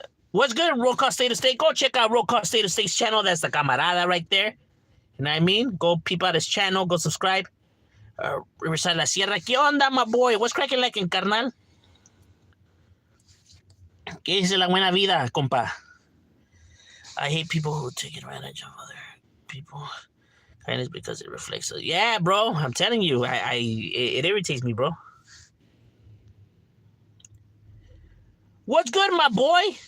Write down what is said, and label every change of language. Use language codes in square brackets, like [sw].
[en] What's good, Roll Call State of State? Go check out Roll Call State of State's channel. That's the camarada right there. You know what I mean? Go peep out his channel. Go subscribe. Riverside La Sierra. [es] ¿Qué onda, [en] my boy? What's cracking like in carnal? [es] ¿Qué dice la buena vida, compa? [en] I hate people who take advantage of other people. Kindness because it reflects. Yeah, bro. I'm telling you. It irritates me, bro. What's good, my boy?